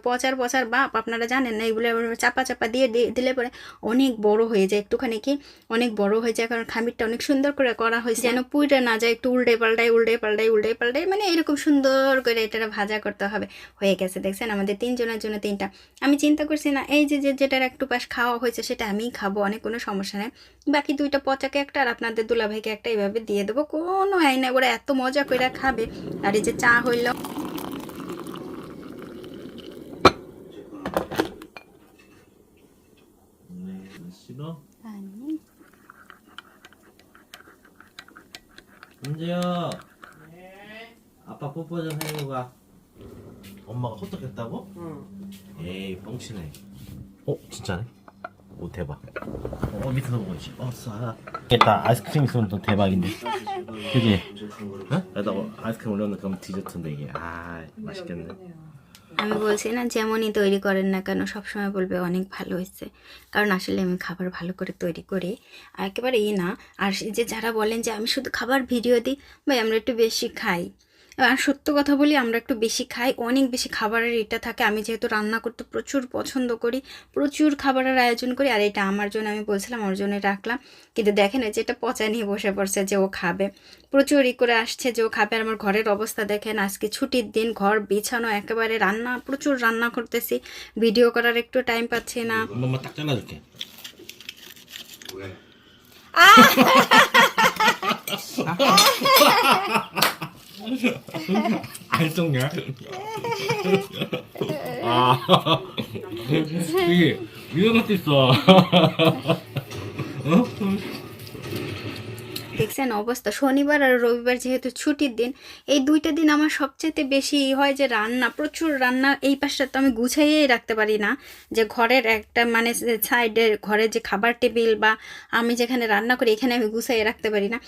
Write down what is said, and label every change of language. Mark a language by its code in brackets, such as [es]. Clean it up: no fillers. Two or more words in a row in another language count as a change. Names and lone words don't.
[bn] পচার বাপ, আপনারা জানেন না, এগুলো চাপা দিয়ে দিলে পরে অনেক বড় হয়ে যায়, একটুখানি কি অনেক বড় হয়ে যায়, কারণ খামিরটা অনেক সুন্দর করে করা হয়েছে, যেন পুইটা না যায়, একটু উল্টে পাল্টাই, মানে এরকম সুন্দর করে এটা ভাজা করতে হবে। হয়ে গেছে, দেখছেন আমাদের তিনজনের জন্য তিনটা। আমি চিন্তা করছি না, এই যে যেটার একটু পাশ খাওয়া হয়েছে সেটা আমিই খাবো, অনেক কোনো সমস্যা নেই, বাকি দুইটা পচাকে একটা আর আপনাদের দুলাভাইকে একটা এইভাবে দিয়ে দেবো, কোনো আইনা, ওরা এত মজা করে খাবে। আর এই যে চা হইল, [ko] 싫어? 아니. 은지야. 아빠 뽀뽀 좀 해주고 가. 엄마가 호떡했다고? 응. 에이 뻥치네. 진짜네? 오 대박. 밑에서 보고 있지. 쏴. 겠다. 아이스크림 있으면 또 대박인데. 그지? 어? 여기다 아이스크림 올려놓으면 그럼 디저트인데 이게. 맛있겠네. [bn] আমি বলছি না, যেমনই তৈরি করেন না কেন সবসময় বলবে অনেক ভালো হয়েছে, কারণ আসলে আমি খাবার ভালো করে তৈরি করি, আর একেবারে না। আর যে যারা বলেন যে আমি শুধু খাবার ভিডিও দিই, ভাই আমরা একটু বেশি খাই, আর সত্য কথা বলি, আমরা একটু বেশি খাই, অনেক বেশি খাবারের এটা থাকে। আমি যেহেতু রান্না করতে প্রচুর পছন্দ করি, প্রচুর খাবারের আয়োজন করি, আর এটা আমার জন্য, আমি বলছিলাম আমার জন্য রাখলাম, কিন্তু দেখেন যে এটা পচা নিয়ে বসে পড়ছে যে ও খাবে, প্রচুর করে আসছে যে ও খাবে। আর আমার ঘরের অবস্থা দেখেন, আজকে ছুটির দিন, ঘর বিছানো, একেবারে রান্না, প্রচুর রান্না করতেছি, ভিডিও করার একটু টাইম পাচ্ছি না। [ko] 엄마 딱 잘라줄게. 왜? 안 속냐? 이게 이런 것도 있어. 어? [bn] দেখছেন অবস্থা। শনিবার আর রবিবার যেহেতু ছুটির দিন, এই দুইটা দিন আমার সবচেয়ে বেশি হয় যে রান্না, প্রচুর রান্না। এই পাশটা তো আমি গুছাইয়েই রাখতে পারি না, যে ঘরের একটা মানে সাইডের ঘরের যে খাবার টেবিল বা আমি যেখানে রান্না করি এখানে আমি গুছাইয়ে রাখতে পারি না।